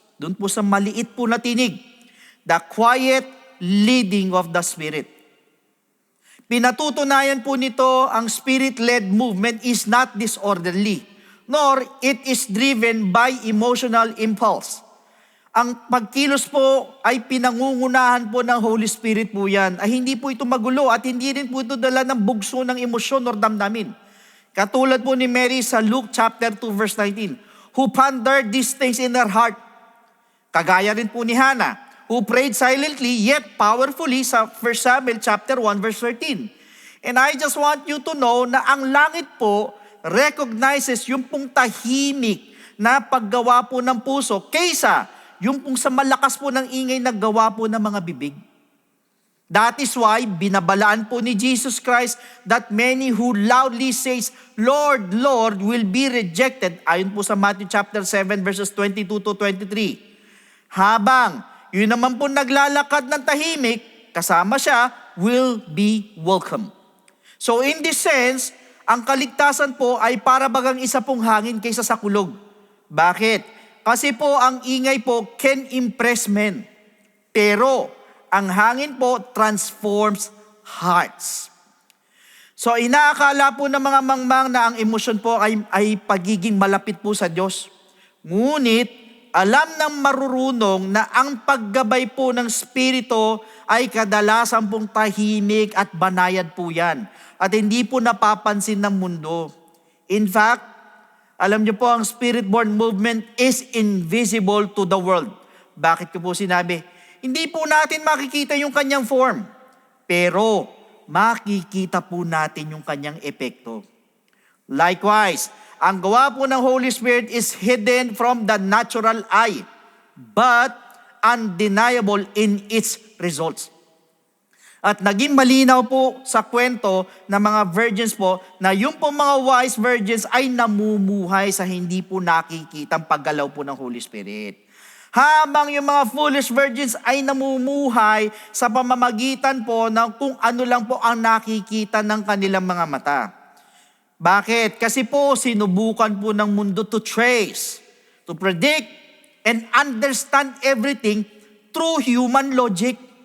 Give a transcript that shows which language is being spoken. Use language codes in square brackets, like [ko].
[tl] Doon po sa maliit po na tinig. [en] The quiet leading of the Spirit. [tl] Pinatutunayan po nito ang [en] Spirit-led movement is not disorderly, nor it is driven by emotional impulse. [tl] Ang pagkilos po ay pinangungunahan po ng Holy Spirit po yan. Ay hindi po ito magulo at hindi rin po ito dala ng bugso ng emosyon or damdamin. Katulad po ni [en] Mary sa Luke chapter 2 verse 19, who pondered these things in her heart. [tl] Kagaya rin po ni [en] Hannah, who prayed silently yet powerfully sa 1 Samuel chapter 1 verse 13. And I just want you to know [tl] na ang langit po recognizes yung pong tahimik na paggawa po ng puso kaysa yung pong sa malakas po ng ingay na gawa po ng mga bibig. [en] That is why [tl] binabalaan po ni [en] Jesus Christ that many who loudly says, Lord, Lord, will be rejected. [tl] Ayon po sa Matthew chapter 7 verses 22 to 23. Habang yun naman po naglalakad ng tahimik, kasama siya, [en] will be welcome. [tl] So in this sense, ang kaligtasan po ay para bagang isa pong hangin kaysa sa kulog. Bakit? Kasi po ang ingay po [en] can impress men. [tl] Pero ang hangin po [en] transforms hearts. [tl] So inaakala po ng mga mangmang na ang emosyon po ay pagiging malapit po sa Diyos. Ngunit alam ng marurunong na ang paggabay po ng Espiritu ay kadalasan pong tahimik at banayad po yan. At hindi po napapansin ng mundo. [en] In fact, [tl] alam niyo po ang [en] Spirit-born movement is invisible to the world. [tl] Bakit ko po sinabi? Hindi po natin makikita yung kanyang form. Pero makikita po natin yung kanyang epekto. [en] Likewise, [tl] ang gawa po ng [en] Holy Spirit is hidden from the natural eye, but undeniable in its results. [tl] At naging malinaw po sa kwento ng mga virgins po na yung po mga wise virgins ay namumuhay sa hindi po nakikitang paggalaw po ng Holy Spirit. Habang yung mga foolish virgins ay namumuhay sa pamamagitan po ng kung ano lang po ang nakikita ng kanilang mga mata. Bakit? Kasi po sinubukan po ng mundo [en] to trace, to predict, and understand everything through human logic.